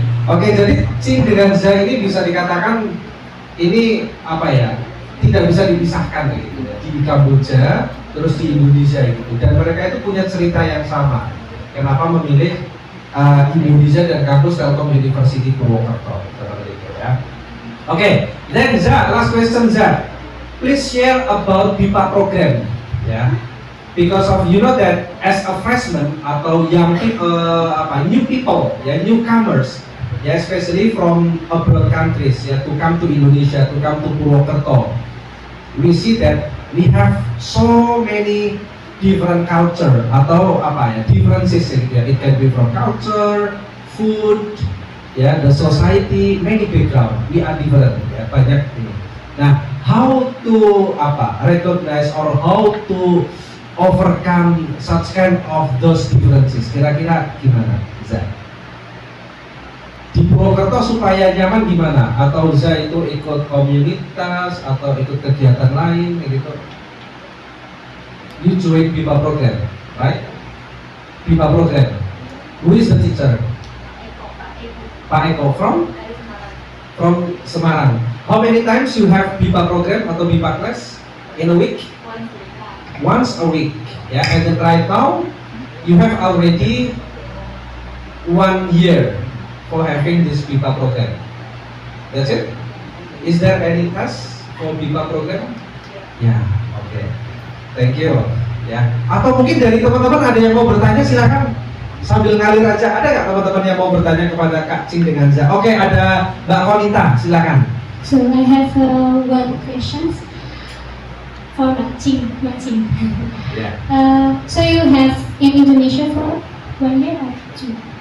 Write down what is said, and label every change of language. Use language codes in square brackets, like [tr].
[id] Oke, jadi Cing dengan Za ini bisa dikatakan ini tidak bisa dipisahkan gitu ya. Di Kamboja terus di Indonesia gitu, dan mereka itu punya cerita yang sama. Kenapa memilih Indonesia dan kampus Telkom University Purwokerto seperti itu ya. [en] Oke, then Za, last question Za. Please share about BIPA program ya. Because of you know that as a freshman atau young people, new people ya, newcomers ya, especially from abroad countries, ya, to come to Indonesia, to come to Purwokerto. We see that we have so many different culture [id] atau apa ya, [en] differences ya. It can be from culture, food, ya, the society, many background. We are different, ya, [id] banyak ini. [en] Nah, how to recognize or how to overcome such kind of those differences? [id] Kira-kira gimana, Za? Di Purwokerto supaya nyaman gimana? Atau Za itu ikut komunitas atau ikut kegiatan lain gitu? [en] You join BIPA program, right? BIPA program. Who is the teacher? Pak Eko from Semarang. How many times you have BIPA program atau BIPA class in a week? Once a week. Yeah, and then right now you have already 1 year for having this BIPA program. That's it. Is there any class for BIPA program? Ya, oke. Thank you. Ya. [id] Atau mungkin dari teman-teman ada yang mau bertanya, silakan sambil ngalir aja. Ada nggak teman-teman yang mau bertanya kepada Kak Cing dengan Za? Oke, ada Mbak Konita, silakan. [en] So I have one question for Mbak Cing. Yeah. So you have in Indonesia for 1 year or 2?